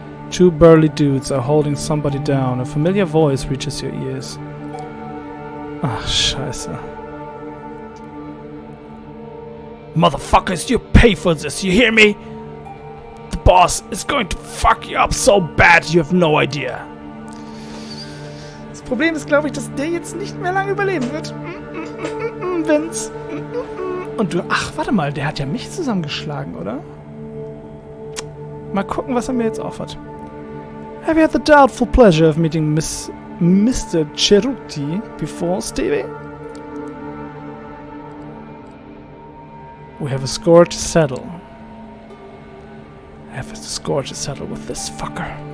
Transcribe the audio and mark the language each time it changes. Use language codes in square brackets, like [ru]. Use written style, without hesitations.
[en] 2 burly dudes are holding somebody down. A familiar voice reaches your ears. [de] Ah, scheiße. [en] Motherfuckers, you pay for this, you hear me? The boss is going to fuck you up so bad, you have no idea. [de] Das Problem ist, glaube ich, dass der jetzt nicht mehr lange überleben wird. Vince. Und du, ach, warte mal, der hat ja mich zusammengeschlagen, oder? Mal gucken, was er mir jetzt offert. [en] Have you had the doubtful pleasure of meeting Mr. Cerruti before, Stevie? We have a score to settle. I have a score to settle with this fucker.